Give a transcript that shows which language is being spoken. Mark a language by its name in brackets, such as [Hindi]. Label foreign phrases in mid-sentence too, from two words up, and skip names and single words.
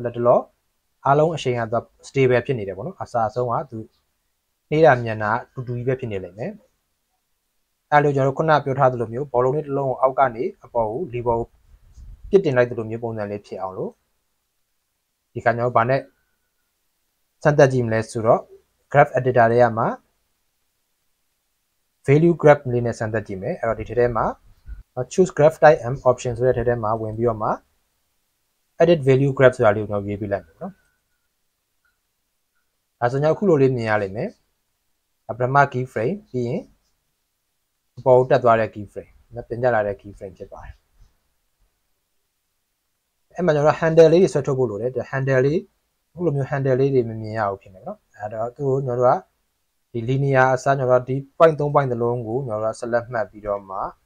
[Burmese] လက်တလောအားလုံးအရှိန်ကသူ stable ဖြစ်နေတယ်ပေါ့နော်အစာအဆုံးကသူနေတာမြန်တာတူတူကြီးပဲဖြစ်နေလိမ့်မယ်အဲ့လိုကျွန်တော်တို့ခုနပြောထားသလိုမျိုးဘောလုံးလေးတစ်လုံးကိုအောက်ကနေအပေါ်ကိုလီဘောကိုပြစ်တင်လိုက်သလိုမျိုးပုံစံလေးဖြစ်အောင်လို့ဒီကကျွန်တော်တို့ဗာနဲ့စမ်းသပ်ကြည့်မလဲဆိုတော့ [English] graph editor [Burmese] တွေကမှာ [English] value graph [Burmese] လေးနဲ့စမ်းသပ်ကြည့်မယ်အဲ့တော့ဒီထဲမှာ [English] choose graph type and option [Burmese] ဆိုတဲ့ထဲမှာဝင်ပြီးတော့မှ [English] edit value graph [Burmese] ဆိုတာလေးကိုကျွန်တော်ရေးပြလိုက်မယ်နော် အဲဆိုကျွန်တော်အခုလိုလေးမြင်ရလိမ့်မယ်ပထမ [English] key frame [Burmese] ပြီးရင်အပေါ်တက်သွားတဲ့ [English] key frame [Burmese] နော်ပြင်ကျလာတဲ့ [English] key frame [Burmese] ဖြစ်ပါတယ်အဲ့မှာကျွန်တော် handle လေးတွေဆွဲထုတ်ဖို့လိုတယ်ဒီ handle လေးအခုလိုမျိုး handle လေးတွေမမြင်ရဘူးဖြစ်နေနော်အဲ့တော့သူ့ကိုကျွန်တော်တို့ကဒီ linear အစားကျွန်တော်တို့ဒီ point 3 point သလုံးကိုကျွန်တော်တို့ select မှတ်ပြီးတော့မှ